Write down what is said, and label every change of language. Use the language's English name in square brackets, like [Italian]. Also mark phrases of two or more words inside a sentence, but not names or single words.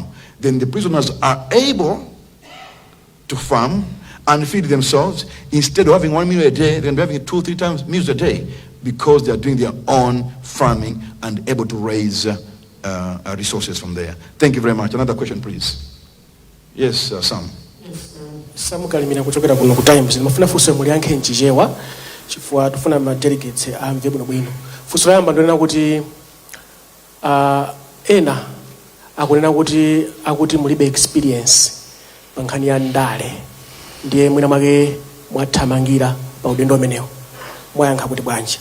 [English] Then the prisoners are able to farm and feed themselves. Instead of having 1 meal a day, they're going to be having 2-3 times meals a day, because they are doing their own farming and able to raise resources from there. Thank you very much. Another question, please. Yes, Sam. [Nyanja] Sam kalimina kuchokera kuno ku Times. Nimafuna funso muliyankhe nchichewa chifukwa tufuna ma delegates amve bwino bwino. Funso yamba ndonena kuti ena akunena kuti akuti mulibe experience pa nkhani ya ndale, ndiye mwina mwake mwathamangira pa udendo umenewo, mwayankha kuti bwanji.